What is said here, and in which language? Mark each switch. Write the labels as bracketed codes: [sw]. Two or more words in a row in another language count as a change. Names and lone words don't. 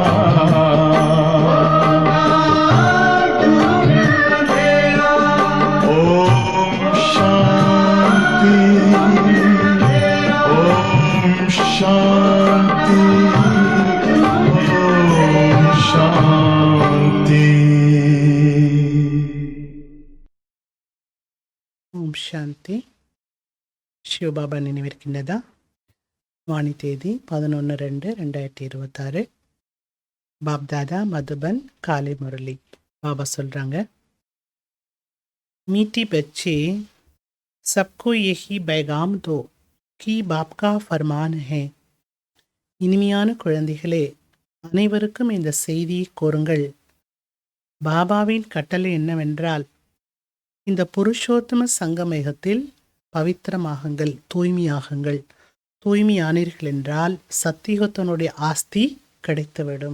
[hi] ओम शांति, ओम शांति, ओम शांति। [ta] ஓம் சாந்தி. சிவபாபா நினைவிருக்கின்றதா? வாணி தேதி 11/2/2026. பாப்தாதா மதுபன் காலை முரளி. பாபா சொல்றாங்க, [hi] मीठी बच्चे सबको यही पैगाम दो कि बाप का फरमान है. [ta] இனிமையான குழந்தைகளே, அனைவருக்கும் இந்த செய்தியை கூறுங்கள். பாபாவின் கட்டளை என்னவென்றால், இந்த புருஷோத்தம சங்கமேகத்தில் பவித்திரமாகுங்கள், தூய்மையாகுங்கள். தூய்மையானீர்கள் என்றால் சத்தியுகத்தினுடைய ஆஸ்தி கிடைத்துவிடும்.